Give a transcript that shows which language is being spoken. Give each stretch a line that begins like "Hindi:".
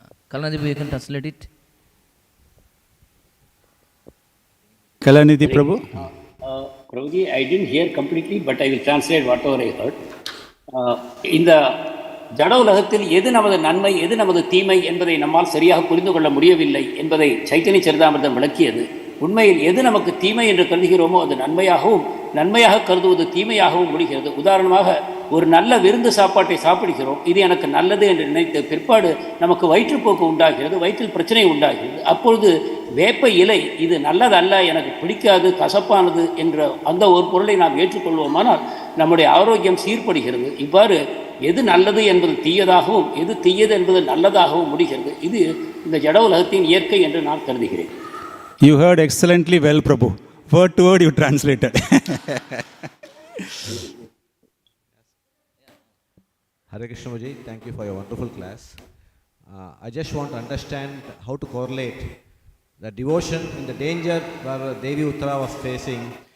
English: Kalanadip, you can translate it. Kalanidhi Prabhu? Prabhuji, I didn't hear completely, but I will translate whatever I heard.
Tamil: இந்த ஜட உலகத்தில் எது நமது நன்மை, எது நமது தீமை என்பதை நம்மால் சரியாக புரிந்து கொள்ள முடியவில்லை என்பதை சைத்தன்ய சரிதாமிர்தம் விளக்கியது. உண்மையில் எது நமக்கு தீமை என்று கருதுகிறோமோ அது நன்மையாகவும், நன்மையாக கருதுவது தீமையாகவும் முடிகிறது. உதாரணமாக, ஒரு நல்ல விருந்து சாப்பாட்டை சாப்பிடுகிறோம், இது எனக்கு நல்லது என்று நினைத்த பிற்பாடு நமக்கு வயிற்றுப்போக்கு உண்டாகிறது, வயிற்றில் பிரச்சனை உண்டாகிறது. அப்பொழுது வேப்ப இலை இது நல்லதல்ல, எனக்கு பிடிக்காது, கசப்பானது என்ற அந்த ஒரு பொருளை நாம் ஏற்றுக்கொள்வோமானால் நம்முடைய ஆரோக்கியம் சீர்படுகிறது. இவ்வாறு எது நல்லது என்பது தீயதாகவும், எது தீயது என்பது நல்லதாகவும் முடிகிறது. இது இந்த ஜட உலகத்தின் இயற்கை என்று நான் கருதுகிறேன்.
English: You heard excellently well, Prabhu. Word to word you translated. Hare Krishna Muji, thank you for your wonderful class. I just want to understand how to correlate the devotion in the danger where Devi Uttarā was facing.